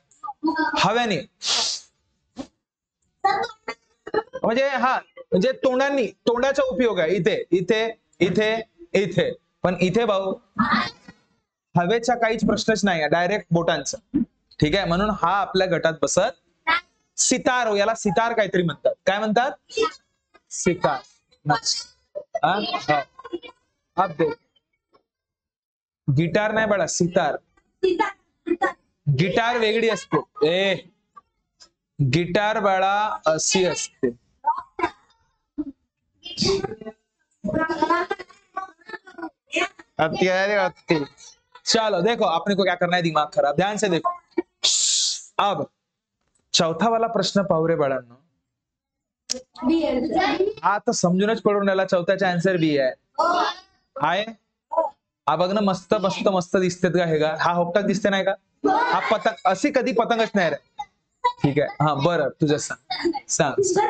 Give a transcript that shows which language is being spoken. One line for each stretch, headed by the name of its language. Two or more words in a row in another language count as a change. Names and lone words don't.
Marathi: हव्याने, म्हणजे हा म्हणजे तोंडांनी, तोंडाचा उपयोग आहे इथे इथे इथे इथे, पण इथे भाऊ हवेचा काहीच प्रश्नच नाही आहे, डायरेक्ट बोटांचा, ठीक आहे। म्हणून हा आपल्या गटात बसत सितार हो, याला सितार काहीतरी म्हणतात. काय म्हणतात? सितार. हा? हो.
Hindi: अब देख,
Marathi: गिटार नाही बाळा, सितार. गिटार वेगळी असते. गिटार बाळा अशी असते.
Hindi: चलो देखो, अपने को क्या करना है, दिमाग खराब, ध्यान से देखो. अब चौथा वाला
Marathi: प्रश्न पाहू रे बाळांनो. हा तर समजूनच पडून राहिला, चौथ्याचा आन्सर बी आहे. हा बघ ना, मस्त मस्त मस्त दिसतेत का हे? का हा होपटाक दिसते नाही का? हा पतंग, अशी कधी पतंगच नाही रे. ठीक आहे, हा बरं, तुझं सांग.